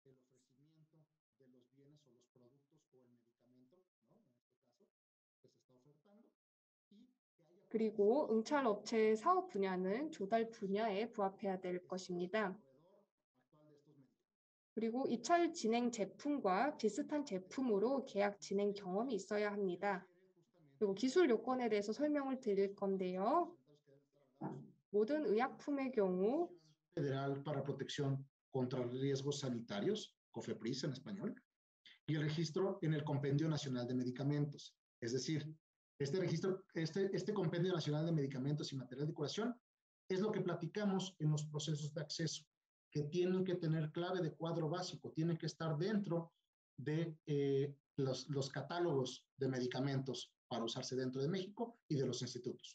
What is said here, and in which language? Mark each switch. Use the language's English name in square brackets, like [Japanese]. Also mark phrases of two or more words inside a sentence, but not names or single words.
[Korean] 그리고 응찰업체의 사업 분야는 조달 분야에 부합해야 될 것입니다. 그리고 입찰 진행 제품과 비슷한 제품으로 계약 진행 경험이 있어야 합니다. 그리고 기술 요건에 대해서 설명을 드릴 건데요. 모든 의약품의 경우 [Spanish] Federal para Protección contra Riesgos Sanitarios, COFEPRIS en español, y el registro en el Compendio Nacional de Medicamentos. Es decir, este Compendio Nacional de Medicamentos y Material de Curación es lo que platicamos en los procesos de acceso, que tienen que tener clave de cuadro básico, tienen que estar dentro de los catálogos de medicamentos para usarse dentro de México y de los institutos.